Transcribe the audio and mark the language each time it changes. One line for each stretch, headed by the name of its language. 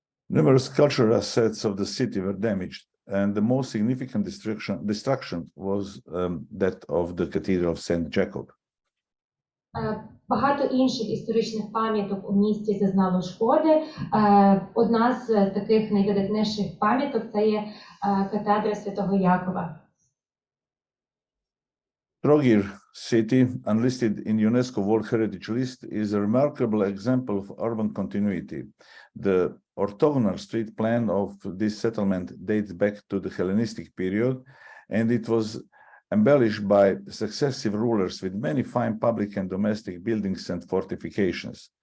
English: Numerous cultural assets of the city were damaged, and the most significant destruction was that of the Cathedral of St. Jacob.
Ukrainian: Багато інших історичних пам'яток у місті зазнало шкоди. Одна з таких найвидатніших пам'яток – це є катедра Святого Якова.
English: Trogir city, unlisted in UNESCO World Heritage List, is a remarkable example of urban continuity. The orthogonal street plan of this settlement dates back to the Hellenistic period, and it was embellished by successive rulers with many fine public and domestic buildings and fortifications.